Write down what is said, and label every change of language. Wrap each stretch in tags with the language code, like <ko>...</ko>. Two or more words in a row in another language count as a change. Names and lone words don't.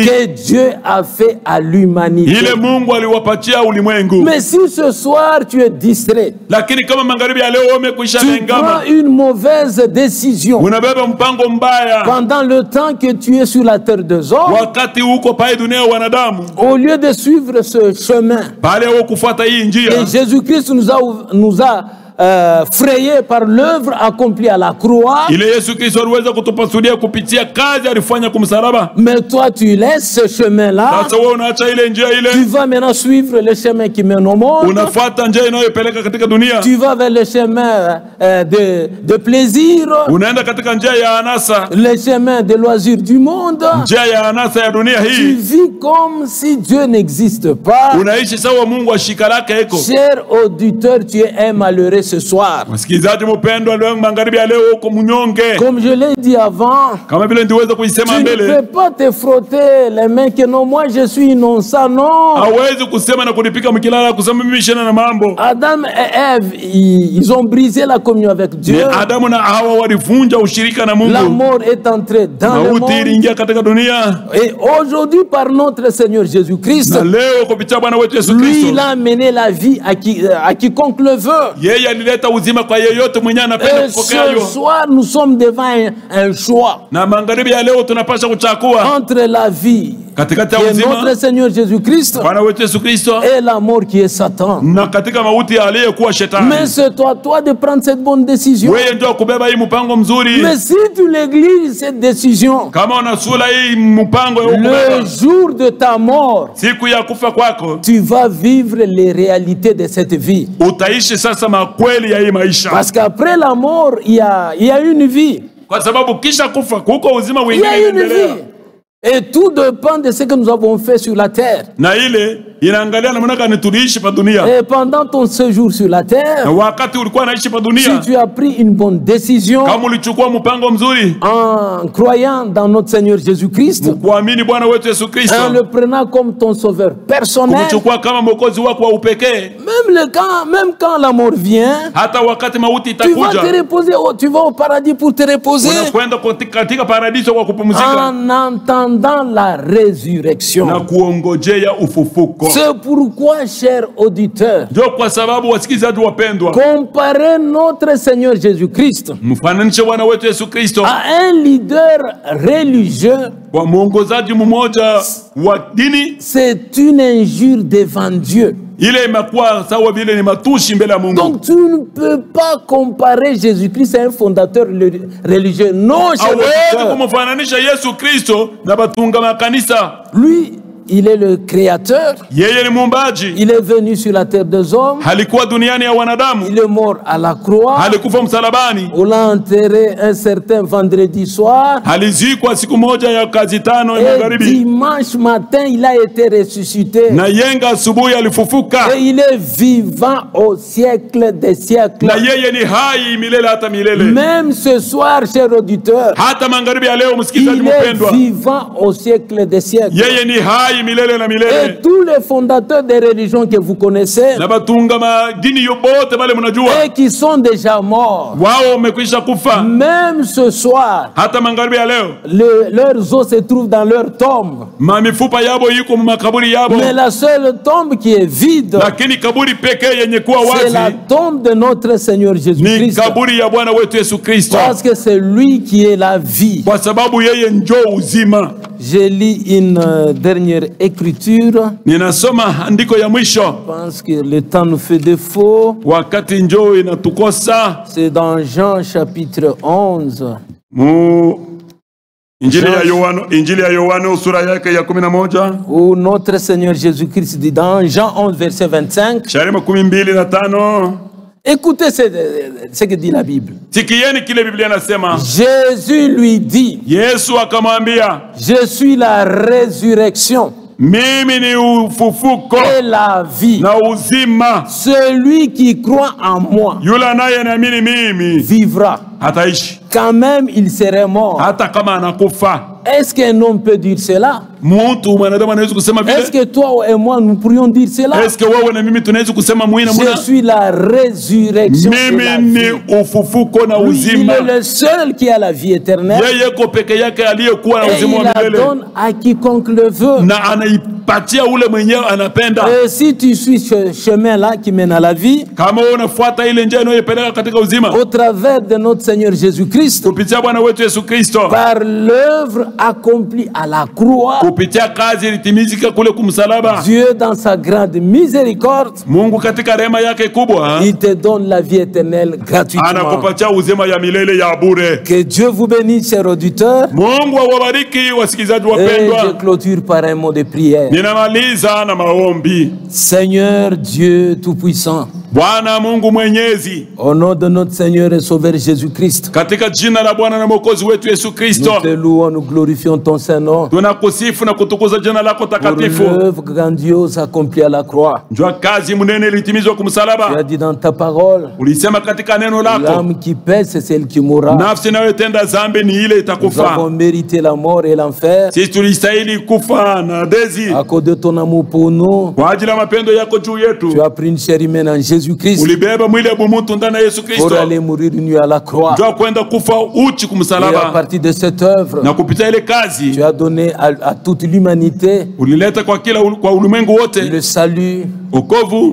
<fr>que Dieu a fait à l'humanité.</fr> <sw>ile Mungu aliwapatia ulimwengu.</sw> <fr>Mais si ce soir tu es distrait,</fr> <sw>Lakini kama magharibi ya leo umekwisha</sw> <fr>tu</fr> <sw>lengama,</sw> <fr>prends une mauvaise décision</fr> <sw>unabeba mpango mbaya</sw> <fr>pendant le temps que tu es sur la terre des hommes,</fr> <sw>wakati huko pale dunia ya wanadamu,</sw> <fr>au lieu de suivre ce chemin.</fr> <sw>pale wewe kufuata hii njia.</sw> <fr>Et Jésus-Christ nous a frayé par l'œuvre accomplie à la croix.</fr> <sw>Ile Yesu Kristo aliweza kutupasulia kupitia kazi alifanya kumsalaba.</sw> <fr>Mais toi, tu laisses ce chemin-là.</fr> <sw>Sasa wewe unaacha ile njia</sw> <fr>Tu</fr> <sw>ile,</sw> <fr>vas maintenant suivre le chemin qui mène au monde.</fr> <sw>unafuata njia inayopeleka katika dunia.</sw> <fr>Tu vas vers le chemin de plaisir,</fr> <sw>Unaenda katika njia ya anasa,</sw> <fr>le chemin de loisir du monde.</fr> <sw>njia ya anasa ya dunia</sw> <fr>Tu</fr> <sw>hii.</sw> <fr>vis comme si Dieu n'existe pas.</fr> <sw>Unaishi sawa Mungu ashika lake eko.</sw> <fr>Cher auditeur, tu es un malheureux ce soir.</fr> <sw>Msikilizaji mpendwa, leo magharibi ya leo uko mnyonge.</sw> <fr>Comme je l'ai dit avant,</fr> <sw>Kama vile ndiweza kuisema</sw> <fr>tu ne</fr> <sw>mbele,</sw> <fr>peux pas te frotter les mains que non, moi je suis innocent, non.</fr> <sw>hawezi kusema na kunipika mkilala kusema mimi shina na mambo.</sw> <fr>Adam et Ève, ils ont brisé la communion avec</fr> <sw>Ni</sw> <fr>Dieu.</fr> <sw>Adamu na Hawa walivunja ushirika na</sw> <fr>La</fr> <sw>Mungu.</sw> <fr>mort est entrée dans le</fr> <sw>Mauti</sw> <fr>monde.</fr> <sw>iliingia katika dunia.</sw> <fr>Et aujourd'hui, par notre Seigneur Jésus-Christ,</fr> <sw>Na leo kupitia Bwana wetu Yesu</sw> <fr>lui,</fr> <sw>Kristo,</sw> <fr>il a amené la vie à quiconque le veut.</fr> <sw>yeye alileta uzima kwa yeyote mwenye anapenda</sw> <fr>Et</fr> <sw>kupokea</sw> <fr>ce</fr> <sw>hiyo.</sw> <fr>soir, nous sommes devant un choix</fr> <sw>Na magharibi ya leo tunapasha kuchagua</sw> <fr>entre la vie</fr> <sw>katikati</sw> <fr>qui</fr> <sw>ya</sw> <fr>est notre</fr> <sw>uzima</sw> <fr>Seigneur Jésus-Christ</fr> <sw>Bwana wetu Yesu Kristo</sw> <fr>et la mort qui est Satan.</fr> <sw>na katika mauti ya aliyekuwa shetani.</sw> <fr>Mais c'est à toi de prendre cette bonne décision.</fr> <sw>Wewe ndio kubeba hii mpango mzuri.</sw> <fr>Mais si tu négliges cette décision,</fr> <sw>Kama unasula hii mpango ya</sw> <fr>le</fr> <sw>kubeba</sw> <fr>jour de ta mort,</fr> <sw>siku ya kufa kwako,</sw> <fr>tu vas vivre les réalités de cette vie.</fr> <sw>utaishi sasa makweli ya hii maisha.</sw> <fr>Parce qu'après la mort, il y a une vie.</fr> <sw>Kwa sababu kisha kufa kuko uzima</sw> <fr>Il y</fr> <sw>mwingine</sw> <fr>a une</fr> <sw>unaendelea.</sw> <fr>vie. Et tout dépend de ce que nous avons fait sur la terre.</fr> <sw>Na ile inaangalia namna gani tuliishi pa dunia.</sw> <fr>Et pendant ton séjour sur la</fr> <sw>Na</sw> <fr>terre,</fr> <sw>wakati ulikuwa naishi pa</sw> <fr>si</fr> <sw>dunia,</sw> <fr>tu as pris une bonne décision</fr> <sw>kama ulichukua mpango mzuri</sw> <fr>en croyant dans notre Seigneur Jésus-Christ,</fr> <sw>kuamini Bwana wetu Yesu Kristo,</sw> <fr>en le prenant comme ton sauveur personnel,</fr> <sw>kumchukua kama mwokozi wako wa upekee,</sw> <fr>même quand la mort vient,</fr> <sw>hata wakati mauti</sw> <fr>tu vas te</fr> <sw>itakuja,</sw> <fr>reposer, tu vas au paradis pour te reposer</fr> <sw>unakwenda katika paradiso kwa kupumzika</sw> <fr>en entendant la résurrection.</fr> <sw>na kuongojea ufufuko.</sw> <fr>C'est pourquoi, cher auditeur,</fr> <sw>Ndio kwa sababu wasikilizaji wapendwa,</sw> <fr>comparez notre Seigneur Jésus-Christ</fr> <sw>mfananishe Bwana wetu Yesu Kristo</sw> <fr>à un leader religieux,</fr> <sw>kwa mwongozaji mmoja wa dini.</sw> <fr>c'est une injure devant Dieu.</fr> <sw>Ile imekuwa sawa vile ni matushi mbele ya Mungu.</sw> <fr>Donc tu ne peux pas comparer Jésus-Christ à un fondateur religieux. Non, cher</fr> <sw>Hawezi</sw> <fr>auditeur.</fr> <sw>kumfananisha Yesu Kristo na batunga makanisa.</sw> <fr>Lui, il est le créateur.</fr> <sw>Yeye ni muumbaji,</sw> <fr>Il est venu sur la terre des hommes.</fr> <sw>halikuwa duniani ya wanadamu,</sw> <fr>Il est mort à la croix.</fr> <sw>halikufa msalabani,</sw> <fr>On l'a enterré un certain vendredi soir.</fr> <sw>halizikwa siku moja ya kazi tano ya</sw> <fr>Et</fr> <sw>magharibi,</sw> <fr>dimanche matin, il a été ressuscité.</fr> <sw>na yenga asubuhi alifufuka,</sw> <fr>Et il est vivant au siècle des siècles.</fr> <sw>na yeye ni hai milele hata milele.</sw> <fr>Même ce soir, cher auditeur,</fr> <sw>Hata magharibi ya leo, msikilizaji</sw> <fr>il est</fr> <sw>mpendwa,</sw> <fr>vivant au siècle des siècles.</fr> <sw>yeye ni hai milele na</sw> <fr>Et</fr> <sw>milele.</sw> <fr>tous les fondateurs des religions que vous connaissez</fr> <sw>Na batunga madini yobote bale mnajua,</sw> <fr>et qui sont déjà morts,</fr> <sw>wao wamekwisha kufa.</sw> <fr>même ce soir,</fr> <sw>Hata magharibi ya leo,</sw> <fr>leurs os se trouvent dans leur tombe.</fr> <sw>mifupa yabo iko makaburi yabo,</sw> <fr>Mais la seule tombe qui est vide,</fr> <sw>lakini kaburi pekee yenye kuwa</sw> <fr>c'est la</fr> <sw>wazi</sw> <fr>tombe de notre Seigneur</fr> <sw>ni</sw> <fr>Jésus-Christ.</fr> <sw>kaburi ya Bwana wetu Yesu Kristo,</sw> <fr>Parce que c'est lui qui est la vie.</fr> <sw>kwa sababu yeye njoo uzima.</sw> <fr>Je lis une dernière écriture.</fr> <sw>Ninasoma andiko ya mwisho,</sw> <fr>Je pense que le temps nous fait défaut.</fr> <sw>wakati njoo inatukosa.</sw> <fr>C'est dans Jean chapitre 11.</fr> <sw>Mu Injili ya Yohana sura yake ya 11,</sw> <fr>Où notre Seigneur Jésus-Christ dit dans Jean 11 verset 25,</fr> <sw>shairi 25,</sw> <fr>Écoutez ce que dit la Bible.</fr> <sw>Sikieni kile Biblia inasema.</sw> <fr>Jésus lui dit,</fr> <sw>Yesu akamwambia,</sw> <fr>je suis la résurrection</fr> <sw>mimi ni ufufuko</sw> <fr>et la vie.</fr> <sw>na uzima.</sw> <fr>Celui qui croit en moi</fr> <sw>Yule anayeamini mimi</sw> <fr>vivra.</fr> <sw>hataishi</sw> <fr>Quand même il serait mort.</fr> <sw>hata kama anakufa.</sw> <fr>Est-ce qu'un homme peut dire cela?</fr> <sw>Mtu mwanadamu anaweza kusema</sw> <fr>Est-ce</fr> <sw>vile?</sw> <fr>que toi et moi nous pourrions dire cela? Est-ce que</fr> <sw>wewe na mimi tunaweza kusema mwina</sw> <fr>Je</fr> <sw>muna?</sw> <fr>suis la résurrection et la</fr> <sw>Mimi</sw> <fr>vie.</fr> <sw>ni ufufuko na</sw> <fr>Oui, il</fr> <sw>uzima.</sw> <fr>est le seul qui a la vie éternelle</fr> <sw>Yeye ko peke yake aliyekuwa na</sw> <fr>et</fr> <sw>uzima</sw> <fr>il</fr> <sw>wa</sw> <fr>la</fr> <sw>milele</sw> <fr>donne à quiconque le veut.</fr> <sw>na anaipatia ule mwenyewe anapenda.</sw> <fr>Et si tu suis ce chemin-là qui mène à la vie,</fr> <sw>Kama wewe unafuata ile njia inayopeleka katika uzima</sw> <fr>au travers de notre Seigneur Jésus-Christ,</fr> <sw>kupitia Bwana wetu Yesu Kristo,</sw> <fr>par l'œuvre accomplie à la croix,</fr> <sw>kupitia kazi ilitimizika kule kumsalaba,</sw> <fr>Dieu dans sa grande miséricorde,</fr> <sw>Mungu katika rehema yake kubwa</sw> <fr>il te donne la vie éternelle gratuitement.</fr> <sw>anakupatia uzima ya milele ya bure.</sw> <fr>Que Dieu vous bénisse, chers auditeurs.</fr> <sw>Mungu awabariki wasikilizaji</sw> <fr>Et je</fr> <sw>wapendwa.</sw> <fr>clôture par un mot de prière.</fr> <sw>Ninamaliza na maombi.</sw> <fr>Seigneur Dieu Tout-Puissant,</fr> <sw>Bwana Mungu Mwenyezi,</sw> <fr>au nom de notre Seigneur et Sauveur Jésus-Christ,</fr> <sw>katika jina la Bwana na Mwokozi wetu Yesu Kristo,</sw> <fr>nous te louons, nous glorifions ton Saint-Nom</fr> <sw>tunakusifu na kutukuza jina lako</sw> <fr>pour</fr> <sw>takatifu.</sw> <fr>l'œuvre grandiose accomplie à la croix.</fr> <sw>Njua kazi mnene ilitimizwa</sw> <fr>Tu as</fr> <sw>kumsalaba.</sw> <fr>dit dans ta parole,</fr> <sw>Ulisema katika neno lako,</sw> <fr>l'âme qui pèse, c'est celle qui mourra.</fr> <sw>nafsi inayotenda dhambi ni ile</sw> <fr>Nous</fr> <sw>itakufa.</sw> <fr>avons mérité la mort et l'enfer</fr> <sw>Sisi tulistahili kufa na dezi</sw> <fr>à cause de ton amour pour nous.</fr> <sw>kwa ajili ya mapendo yako juu yetu.</sw> <fr>Tu as pris une chair humaine en Jésus-Christ</fr> <sw>Ulibeba mwili wa mtu ndani ya Yesu</sw> <fr>pour</fr> <sw>Kristo,</sw> <fr>aller mourir une nuit à la croix.</fr> <sw>njua kwenda kufa uchi</sw> <fr>Et à</fr> <sw>kumsalaba,</sw> <fr>partir de cette œuvre,</fr> <sw>na kupitia ile kazi</sw> <fr>tu as donné à toute l'humanité</fr> <sw>ulileta kwa kwa ulimwengu wote</sw> <fr>le salut,</fr> <sw>wokovu,</sw>